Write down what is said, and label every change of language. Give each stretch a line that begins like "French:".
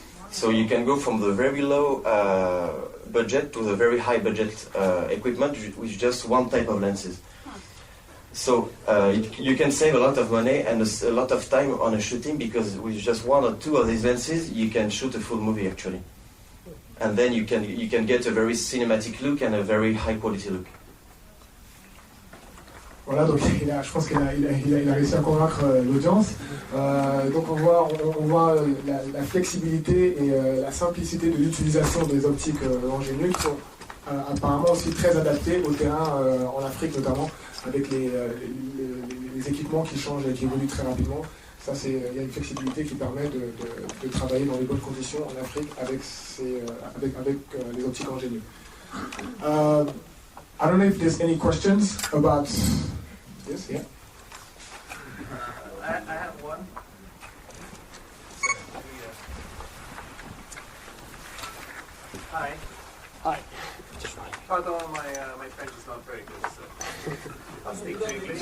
English: So you can go from the very low budget to the very high budget equipment with just one type of lenses. So you can save a lot of money and a lot of time on a shooting because with just one or two of these lenses, you can shoot a full movie actually. And then you can get a very cinematic look and a very high quality look.
French: Voilà, donc je pense qu'il a réussi à convaincre l'audience. Donc on voit la flexibilité et la simplicité de l'utilisation des optiques Ingénieux qui sont apparemment aussi très adaptées au terrain en Afrique notamment, avec les équipements qui changent et qui évoluent très rapidement. Ça, il y a une flexibilité qui permet de travailler dans les bonnes conditions en Afrique avec les optiques ingénieux.
English: I don't know if there's any questions about this. Yeah. I have one. Hi. Hi. Pardon, my French is not very good, so I'll stick to English.